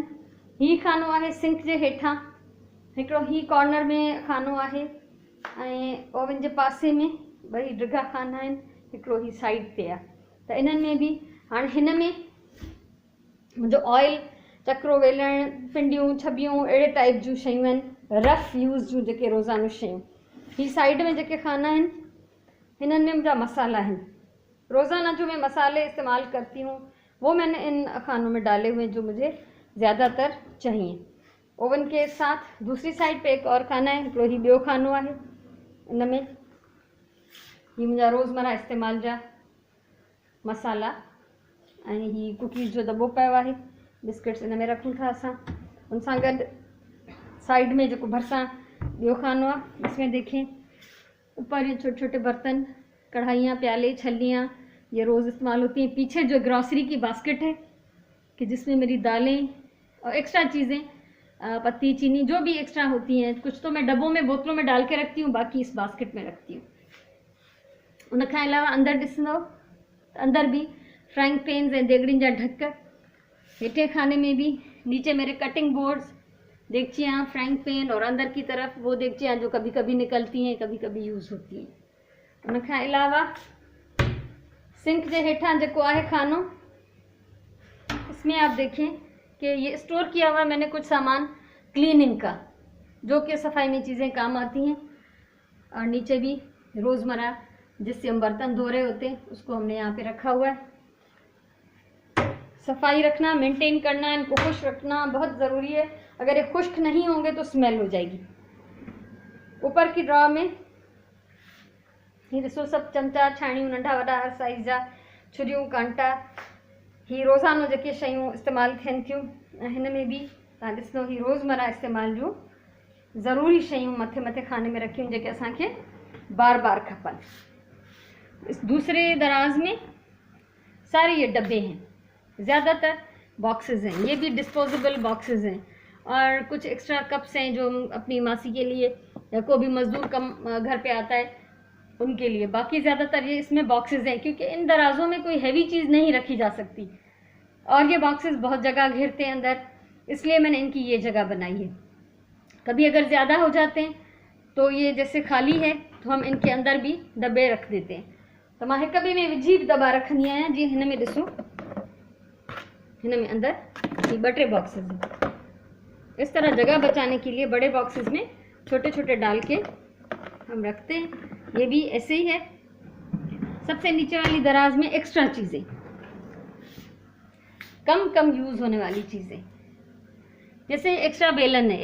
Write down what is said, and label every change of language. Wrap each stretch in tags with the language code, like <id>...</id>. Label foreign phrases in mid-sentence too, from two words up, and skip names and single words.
<sd>ही खानो आहे सिंक जे हेठां, हिकिड़ो ही कॉर्नर में खानो आहे, ऐं ओवन जे पासे में ॿई डिघा खाना आहिनि, हिकिड़ो ही साइड ते आहे। त इन्हनि में बि हाणे हिन में मुंहिंजो ऑयल, चक्रो वेलण, पिंडियूं, छबियूं, अहिड़े टाइप जूं शयूं आहिनि,</sd> <en>rough use</en> <sd>जूं जेके रोज़ानो शयूं। ही साइड में जेके खाना आहिनि, हिननि में मुंहिंजा मसाला आहिनि,</sd> <ur>روزانہ جو میں مسالے استعمال کرتی ہوں وہ میں نے ان خانوں میں ڈالے ہوئے جو مجھے زیادہ تر چاہیے. اوون کے ساتھ دوسری سائیڈ پہ ایک اور خانہ ہے,</ur> <sd>हिकिड़ो ही ॿियो खानो आहे। इन में ही मुंहिंजा रोज़मर्रा इस्तेमाल जा मसाला, ऐं ही कुकीज़ जो दॿो पियो आहे, बिस्किट्स इन में रखूं था असां। उन सां गॾु साइड में जेको भरिसां ॿियो खानो आहे,</sd> <ur>اس میں دیکھیں اوپر یہ چھوٹے چھوٹے برتن، کڑاہیاں، پیالے، چھلیاں، یہ روز استعمال ہوتی ہیں. پیچھے جو گروسری کی باسکٹ ہے کہ جس میں میری دالیں اور ایکسٹرا چیزیں، پتی، چینی، جو بھی ایکسٹرا ہوتی ہیں، کچھ تو میں ڈبوں میں، بوتلوں میں ڈال کے رکھتی ہوں، باقی اس باسکٹ میں رکھتی ہوں.</ur> <sd>उन खां अलावा अंदर ॾिसंदो, अंदर भी</sd> <en>frying pans</en> <sd>ऐं देगड़ियुनि जा ढक, हेठे खाने में भी</sd> <ur>نیچے میرے</ur> <en>cutting boards,</en> <ur>دیگچیاں,</ur> <en>frying pan,</en> <ur>اور اندر کی طرف وہ دیگچیاں جو کبھی کبھی نکلتی ہیں، کبھی کبھی یوز ہوتی ہیں.</ur> <sd>उन खां अलावा सिंक जे हेठां जेको आहे खानो,</sd> <ur>اس میں آپ دیکھیں کہ یہ سٹور کیا ہوا میں نے کچھ سامان کلیننگ کا، جو کہ صفائی میں چیزیں کام آتی ہیں، اور نیچے بھی روزمرہ جس سے ہم برتن دھو رہے ہوتے ہیں اس کو ہم نے یہاں پہ رکھا ہوا ہے. صفائی رکھنا، مینٹین کرنا، ان کو خوش رکھنا بہت ضروری ہے. اگر یہ خشک نہیں ہوں گے تو سمیل ہو جائے گی.</ur> <sd>ऊपर की ड्रॉ में ही ॾिसो सभु चमचा, छाणियूं, नंढा वॾा हर साइज़ जा, छुरियूं, कांटा, ही रोज़ानो जेके शयूं इस्तेमालु थियनि थियूं। ऐं हिन में बि तव्हां ॾिसंदो ही रोज़मर्रा इस्तेमाल जूं ज़रूरी शयूं मथे मथे खाने में रखियूं जेके असांखे बार बार खपनि।</sd> <ur>اس دوسرے دراز میں سارے یہ ڈبے ہیں، زیادہ تر باکسز ہیں، یہ بھی</ur> <en>disposable boxes</en> <ur>ہیں، اور کچھ</ur> <en>extra cups</en> <ur>ہیں جو اپنی ماسی کے لیے یا کوئی بھی مزدور کم گھر پہ آتا ہے ان کے لیے. باقی زیادہ تر یہ اس میں باکسز ہیں، کیونکہ ان درازوں میں کوئی ہیوی چیز نہیں رکھی جا سکتی، اور یہ باکسز بہت جگہ گھیرتے ہیں اندر، اس لیے میں نے ان کی یہ جگہ بنائی ہے. کبھی اگر زیادہ ہو جاتے ہیں تو یہ جیسے خالی ہے تو ہم ان کے اندر بھی ڈبے رکھ دیتے ہیں.</ur> <sd>तो मां हिक ॿिए में विझी दॿा रखंदी आहियां। जीअं हिन में ॾिसो, हिन में</sd> <ur>اندر یہ 2-3 باکسز ہیں. اس طرح جگہ بچانے کے لیے بڑے باکسز میں چھوٹے چھوٹے ڈال کے ہم رکھتے ہیں. یہ بھی ایسے ہی ہے. سب سے نیچے والی دراز میں ایکسٹرا چیزیں، کم یوز ہونے والی چیزیں، جیسے ایکسٹرا بیلن ہے.</ur>